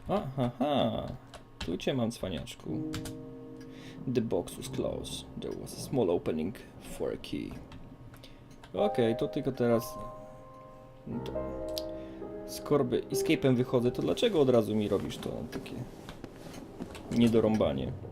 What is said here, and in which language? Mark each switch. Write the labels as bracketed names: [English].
[Polish] Aha, tu cię mam, cwaniaczku. [English] The box was closed. There was a small opening for a key. [Polish] Okej, to tylko teraz... Skoro escape'em wychodzę, to dlaczego od razu mi robisz to takie niedorąbanie?